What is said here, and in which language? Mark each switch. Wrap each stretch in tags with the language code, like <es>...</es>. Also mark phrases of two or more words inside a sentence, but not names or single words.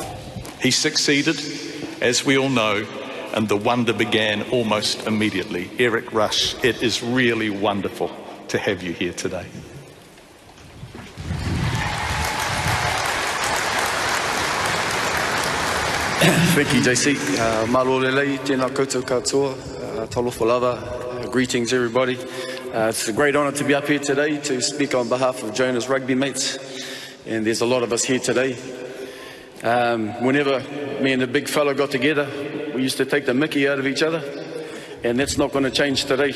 <en>He succeeded, as we all know, and the wonder began almost immediately. Eric Rush, it is really wonderful to have you here today. Thank you, JC.</en> <to>Malo lelei,</to> <mi>tēnā koutou katoa,</mi> <sm>talofa lava,</sm> <en>greetings everybody. It's a great honour to be up here today to speak on behalf of Jonah's rugby mates, and there's a lot of us here today. Whenever me and the big fella got together, we used to take the mickey out of each other, and that's not going to change today.</en>